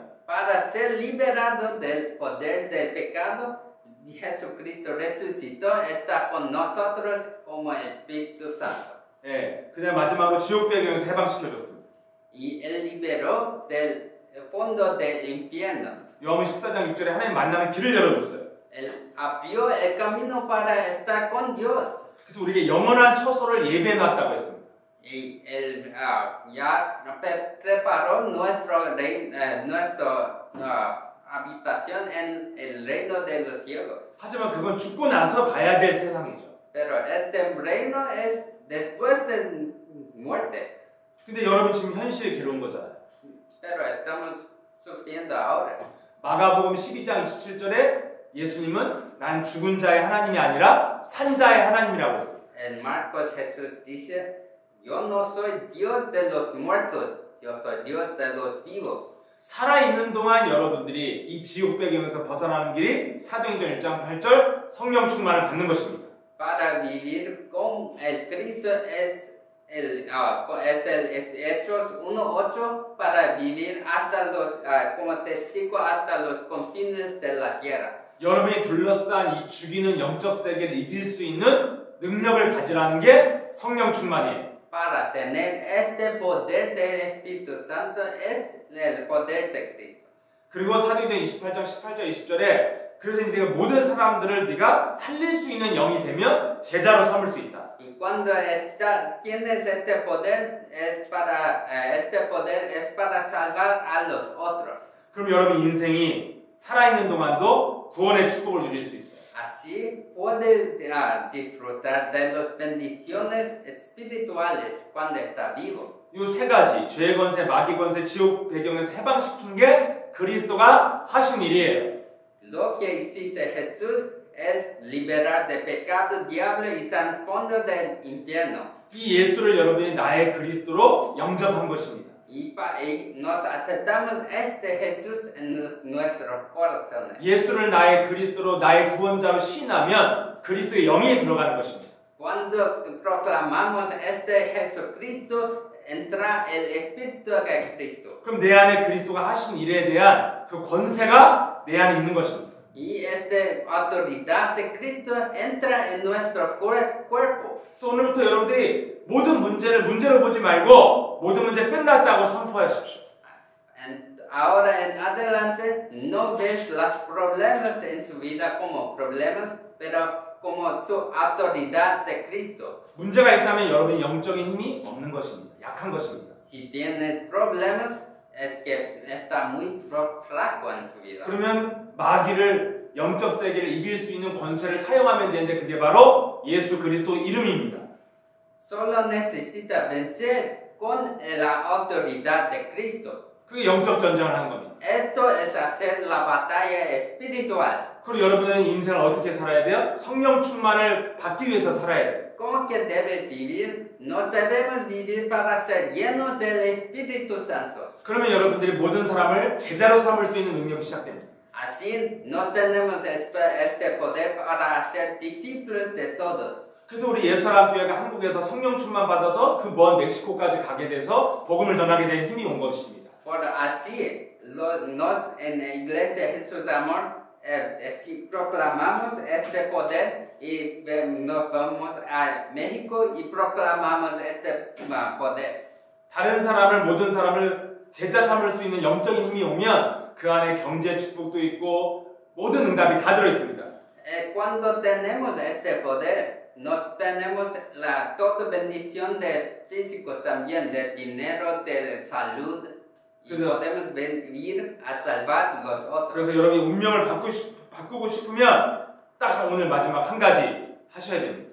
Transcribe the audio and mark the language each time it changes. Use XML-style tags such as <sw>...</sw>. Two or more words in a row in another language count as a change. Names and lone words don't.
<es>Para ser liberado del poder del pecado, Jesucristo resucitó, está con nosotros como Espíritu Santo.</es> <ko>예, 그냥 마지막으로 지옥 배경에서 해방시켜줬습니다.</ko> <es>Y él liberó del fondo del infierno.</es> <ko>요한복음 14장 6절에 하나님 만나는 길을 열어줬어요.</ko> <es>Él abrió el camino para estar con Dios.</es> <ko>그래서 우리에게 영원한 처소를 예비해놨다고 했습니다.</ko> <es>Y él ya preparó nuestra habitación en el reino de los cielos.</es> <ko>하지만 그건 죽고 나서 가야 될 세상이죠.</ko> <es>Pero este reino es después de muerte.</es> <ko>근데 여러분 지금 현실에 괴로운 거잖아요.</ko> <es>Pero estamos sufriendo ahora.</es> <ko>마가복음 12장 27절에 예수님은 난 죽은 자의 하나님이 아니라 산 자의 하나님이라고 했습니다.</ko> <es>En Marcos Jesús dice, yo no soy Dios de los muertos, yo soy Dios de los vivos.</es> <ko>살아있는 동안 여러분들이 이 지옥 배경에서 벗어나는 길이 사도행전 1장 8절 성령 충만을 받는 것입니다.</ko> <es>Para vivir con el Cristo es Hechos 1:8 para vivir hasta como testigo hasta los confines de la tierra.</es> <ko>여러분이 둘러싼 이 죽이는 영적 세계를 이길 수 있는 능력을 가지라는 게 성령 충만이에요.</ko> <es>Para tener este poder del Espíritu Santo es el poder de Cristo.</es> <ko>그리고 사도행전 28장 18절 20절에 그래서 이제 모든 사람들을 네가 살릴 수 있는 영이 되면 제자로 삼을 수 있다.</ko> <es>Y cuando tienes este poder es para salvar a los otros.</es> <ko>그럼 여러분 인생이 살아있는 동안도 구원의 축복을 누릴 수 있어요.</ko> <es>Así puede disfrutar de las bendiciones espirituales cuando está vivo.</es> <ko>이 세 가지 죄의 권세, 마귀 권세, 지옥 배경에서 해방시킨 게 그리스도가 하신 일이에요.</ko> <es>Lo que hiciste Jesús es liberar de pecado, diablo y trasfondo del infierno.</es> <ko>이 예수를 여러분이 나의 그리스도로 영접한 것입니다.</ko> <es>Y nos aceptamos este Jesús en nuestros corazones.</es> <ko>예수를 나의 그리스도로 나의 구원자로 시인하면 그리스도의 영이 들어가는 것입니다.</ko> <es>Cuando proclamamos este Jesucristo, entra el Espíritu de Cristo.</es> <ko>그럼 내 안에 그리스도가 하신 일에 대한 그 권세가 내 안에 있는 것입니다.</ko> <es>Y esta autoridad de Cristo entra en nuestro cuerpo.</es> <ko>그래서 오늘부터 여러분들이 모든 문제를 문제로 보지 말고 모든 문제 끝났다고 선포하십시오.</ko> <es>And ahora en adelante no ves los problemas en su vida como problemas, pero como su autoridad de Cristo.</es> <ko>문제가 있다면 여러분이 영적인 힘이 없는 것입니다. 약한 것입니다.</ko> <es>Si tienes problemas, es que está muy flaco en su vida.</es> <ko>그러면 마귀를 영적 세계를 이길 수 있는 권세를 사용하면 되는데 그게 바로 예수 그리스도 이름입니다.</ko> <es>Solo necesita vencer con la autoridad de Cristo.</es> <ko>그게 영적 전쟁을 하는 겁니다.</ko> <es>Esto es hacer la batalla espiritual.</es> <ko>그리고 여러분은 인생을 어떻게 살아야 돼요? 성령 충만을 받기 위해서 살아야 돼요.</ko> <es>¿Cómo que debes vivir? Nos debemos vivir para ser llenos del Espíritu Santo.</es> <ko>그러면 여러분들이 모든 사람을 제자로 삼을 수 있는 능력이 시작됩니다.</ko> <es>Así no tenemos este poder para hacer discípulos de todos.</es> <ko>그래서 우리 예수사랑교회가 한국에서 성령 충만 받아서 그 먼 멕시코까지 가게 돼서 복음을 전하게 된 힘이 온 것입니다.</ko> <es>Por así, nos en la Iglesia Jesús Amor, si proclamamos este poder y nos vamos a México y proclamamos este poder.</es> <ko>다른 사람을 모든 사람을 제자 삼을 수 있는 영적인 힘이 오면 그 안에 경제 축복도 있고 모든 응답이 다 들어 있습니다.</ko> <es>Cuando tenemos este poder, nos tenemos toda bendición de físicos también, de dinero, de salud, y podemos venir a salvar los otros.</es> <ko>그래서 여러분이 운명을 바꾸고 싶으면 딱 오늘 마지막 한 가지 하셔야 됩니다.</ko>